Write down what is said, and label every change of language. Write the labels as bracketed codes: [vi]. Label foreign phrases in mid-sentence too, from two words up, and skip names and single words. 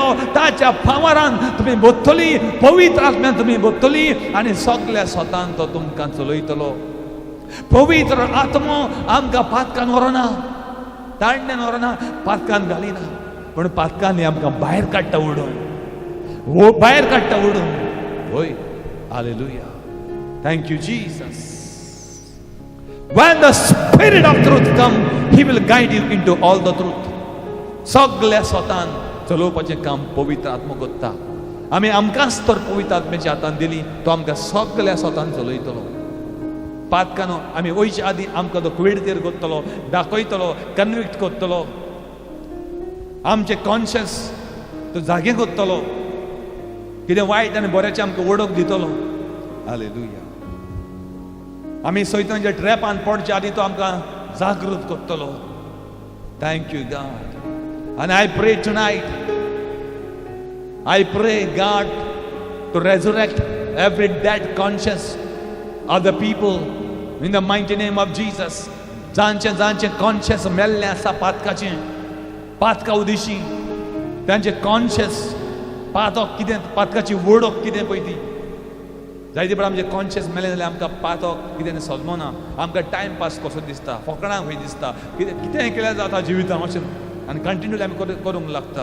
[kok] ताच्या फावरान तुमी बसतली, पवित्र आत्म्यान तुमी बसतली आनी सगळ्या स्वतान तो तुमकां चलयतलो. पवित्र आत्मा आमकां पातकान व्हरना, ताळण्यान व्हरना, पातकान घालिना, पूण पातकांनी आमकां भायर काडटा उडोवन, भायर काडटा उडोवन. होय, हालेलुया. [en] thank you Jesus. When the Spirit of truth comes, He will guide you into all the truth. [kok] सगळ्या स्वतान चलोवपाचें काम पवित्र आत्मा करता. आमी आमकांच तर पवित्र आत्म्याच्या हातान दिली, तो आमकां सगळ्या स्वतान चलयतलो. पातकानो आमी वयचे आदीं आमकां तो कुवेडतेर करतलो, दाखयतलो, कन्विक्ट करतलो, आमचे कॉन्शियस तो जागे करतलो, कितें वायट आनी बऱ्याचें आमकां वळख दितलो. हालेलुया. आमी सैतानाच्या ट्रॅपान पडचे आदीं तो आमकां जागृत करतलो. [en] thank you God. And I pray tonight, I pray God to resurrect every dead conscience of the people in the mighty name of Jesus. [kok] जांचे कॉन्शियस मेल्ले आसा पातकाचें, पातका उदिशी तांचे कॉन्शियस पातक कितें, पातकाची वडोक कितें पळय ती. जायते बरें आमचे कॉन्शियस मेले जाल्यार आमकां पातक कितें सलमना, आमकां टायम पास कसो दिसता, फकाणां खंय दिसता, कितें केल्यार जाता जिवितांत अशें आनी कंटिन्यूली आमी करूंक लागता.